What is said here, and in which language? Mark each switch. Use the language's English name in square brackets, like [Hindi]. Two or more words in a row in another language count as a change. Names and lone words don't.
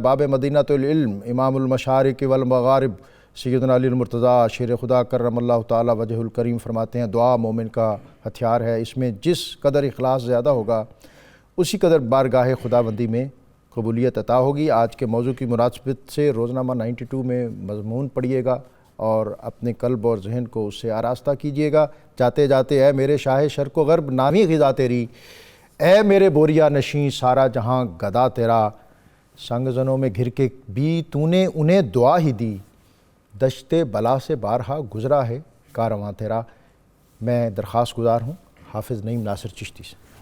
[Arabic] باب مدینۃ العلم، امام المشارق والمغارب [Urdu] سیدنا علی المرتضیٰ شیر خدا [Arabic] کرم اللہ تعالیٰ وجہ الکریم [Urdu] فرماتے ہیں، دعا مومن کا ہتھیار ہے، اس میں جس قدر اخلاص زیادہ ہوگا اسی قدر بارگاہ خداوندی میں قبولیت عطا ہوگی۔ آج کے موضوع کی مناسبت سے روزنامہ 92 میں مضمون پڑھیے گا اور اپنے قلب اور ذہن کو اس سے آراستہ کیجیے گا۔ جاتے جاتے اے میرے شاہ شرق و غرب نامی غذا تیری، اے میرے بوریا نشیں سارا جہاں گدا تیرا، سنگ زنوں میں گھر کے بھی تو نے انہیں دعا ہی دی، دشت بلا سے بارہا گزرا ہے کارواں تیرا۔ میں درخواست گزار ہوں حافظ نعیم ناصر چشتی سے۔